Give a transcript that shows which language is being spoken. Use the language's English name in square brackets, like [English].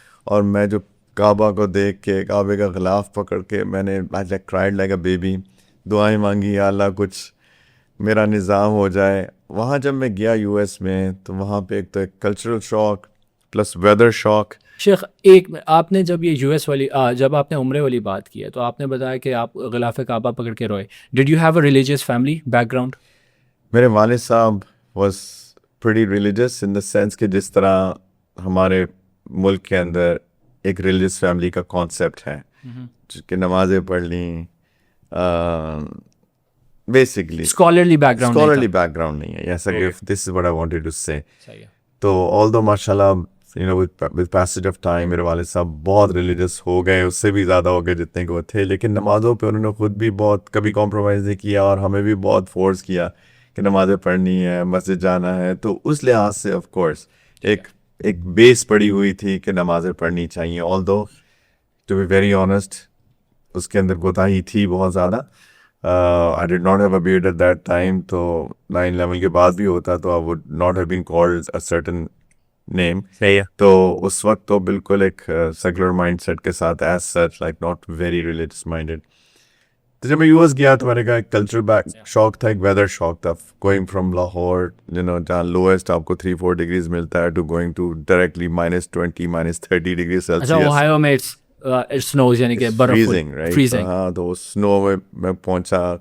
[Urdu] اور میں جو کعبہ کو دیکھ کے, کعبے کا غلاف پکڑ کے میں نے [English] cried like a baby, [Urdu] دعائیں مانگی یا اللہ کچھ میرا نظام ہو جائے. وہاں جب میں گیا یو ایس میں تو وہاں پہ ایک تو ایک کلچرل شاک پلس ویدر شاک. شیخ ایک آپ نے جب یہ یو ایس والی جب آپ نے عمرے والی بات کی ہے تو آپ نے بتایا کہ آپ غلاف کعبہ پکڑ کے روئے. [English] Did you have a religious family background? [Urdu] میرے والد صاحب [English] was pretty religious in the sense [Urdu] کہ جس طرح ہمارے ملک کے اندر ایک ریلیجس فیملی کا کانسیپٹ ہے کہ نمازیں پڑھ لیں, basically [English] Scholarly background. [Urdu] Scholarly back ground نہیں ہے ایسا کہ [English] This is what I wanted to say. [Urdu] تو آل دو ماشاء اللہ [English] with passage of time [Urdu] میرے والد صاحب بہت ریلیجس ہو گئے, اس سے بھی زیادہ ہو گئے جتنے کہ وہ تھے, لیکن نمازوں پہ انہوں نے خود بھی بہت کبھی کمپرومائز نہیں کیا اور ہمیں بھی بہت فورس کیا کہ نمازیں پڑھنی ہے, مسجد جانا ہے. تو اس لحاظ سے آف کورس ایک بیس پڑی ہوئی تھی کہ نمازیں پڑھنی چاہیے. [English] although to be very honest [Urdu] اس کے اندر کوتاہی تھی بہت زیادہ. [English] I did not have a beard at that time, [Urdu] تو 9/11 کے بعد بھی ہوتا تو [English] I would not have been called a certain name. [Urdu] تو اس وقت تو بالکل ایک secular mindset کے ساتھ [English] as such like not very religious minded. [Urdu] تو جب میں یو ایس گیا تو میں نے کہا ایک کلچر بیک شاک تھا, ایک ویدر شاک تھا. [English] going from Lahore جہاں lowest [Urdu] آپ کو 3-4 ڈگریز ملتا ہے [English] To going to directly -20 -30 degree Celsius. [Urdu] Ohio میں سنوز یعنی کہ برف [English] Freezing right. [Urdu] ہاں تو سنو میں پہنچا.